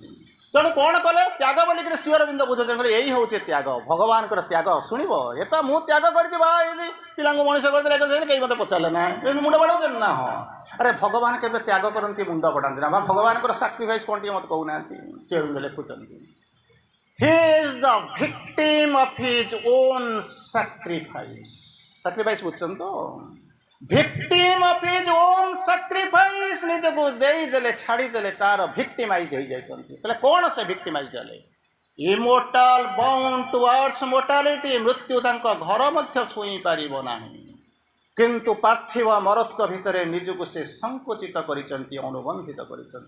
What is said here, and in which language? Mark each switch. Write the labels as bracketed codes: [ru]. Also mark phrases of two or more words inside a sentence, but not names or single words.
[or] ତେଣୁ କ'ଣ କଲେ, ତ୍ୟାଗ ବୋଲିକରି ଶ୍ରୀ ଅରବିନ୍ଦ ବୁଝୁଛନ୍ତି, ଏଇ ହେଉଛି ତ୍ୟାଗ, ଭଗବାନଙ୍କର ତ୍ୟାଗ। ଶୁଣିବ ଏ ତ ମୁଁ ତ୍ୟାଗ କରିଛି, ବା ଏଇ ପିଲାଙ୍କୁ ମଣିଷ କରିଦେଲେ, କେହି ମୋତେ ପଚାରିଲେ ନା, ମୁଣ୍ଡ ବଢ଼ାଉଛନ୍ତି ନା। ହଁ, ଆରେ ଭଗବାନ କେବେ ତ୍ୟାଗ କରନ୍ତି, ମୁଣ୍ଡ ବଢ଼ାନ୍ତି ନା, ବା ଭଗବାନଙ୍କର ସାକ୍ରିଫାଇସ୍ କ'ଣ ଟିକେ ମୋତେ କହୁନାହାନ୍ତି। ଶ୍ରୀ ଅରବିନ୍ଦ ଲେଖୁଛନ୍ତି [en] He is the victim of his own sacrifice. [or] Sacrifice ବୁଝୁଛନ୍ତି ତ, [en] victim of his own sacrifice। [or] ନିଜକୁ ଦେଇଦେଲେ, ଛାଡ଼ିଦେଲେ, ତାର ଭିକ୍ଟିମାଇଜ୍ ହେଇଯାଇଛନ୍ତି। ତାହେଲେ କ'ଣ ସେ ଭିକ୍ଟିମାଇଜ୍ ହେଲେ? [en] immortal bound towards mortality, [or] ମୃତ୍ୟୁ ତାଙ୍କ ଘର ମଧ୍ୟ ଛୁଇଁ ପାରିବ ନାହିଁ, କିନ୍ତୁ ପାର୍ଥିବ ମରତ୍ୱ ଭିତରେ ନିଜକୁ ସେ ସଂକୁଚିତ କରିଛନ୍ତି, ଅନୁବନ୍ଧିତ କରିଛନ୍ତି।